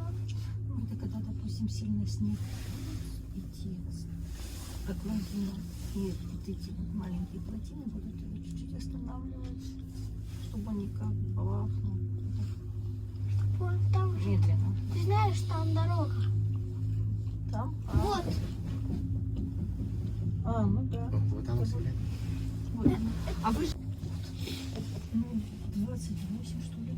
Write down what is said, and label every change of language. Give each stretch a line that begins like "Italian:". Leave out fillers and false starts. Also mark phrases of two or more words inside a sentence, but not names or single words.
Russian: Ну, это когда, допустим, сильный снег идти, как лавина, и вот эти вот маленькие плотины будут ее чуть-чуть останавливать, чтобы они как бы бахнули Вон там же. медленно. Ты знаешь, там дорога. Там? Вот. Ну да.
Filipino: Oh, buta mo sila.
Russian: Вот. А вы же... Ну, 28, что ли?